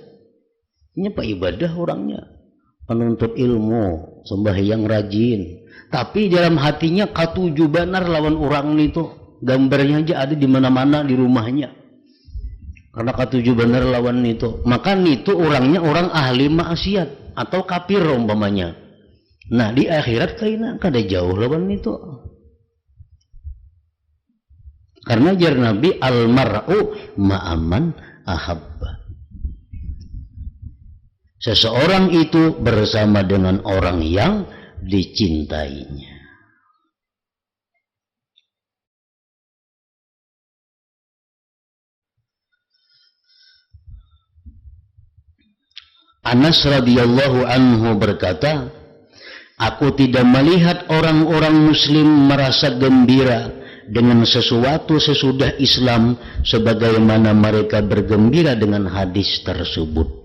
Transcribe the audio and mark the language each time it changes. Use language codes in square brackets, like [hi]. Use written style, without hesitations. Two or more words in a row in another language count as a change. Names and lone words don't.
[bjn] Ini pak ibadah orangnya, penuntut ilmu, sembahyang rajin, tapi dalam hatinya katuju benar lawan orang itu, gambarnya aja ada di mana-mana di rumahnya, karena katuju benar lawan itu, maka itu orangnya orang ahli maksiat atau kafir umpamanya. Nah di akhirat kayaknya kada jauh lawan itu, karena jar Nabi [ar] al-mar'u ma'aman ahabba. [id] Seseorang itu bersama dengan orang yang dicintainya. Anas radhiyallahu anhu berkata, aku tidak melihat orang-orang muslim merasa gembira dengan sesuatu sesudah Islam sebagaimana mereka bergembira dengan hadis tersebut.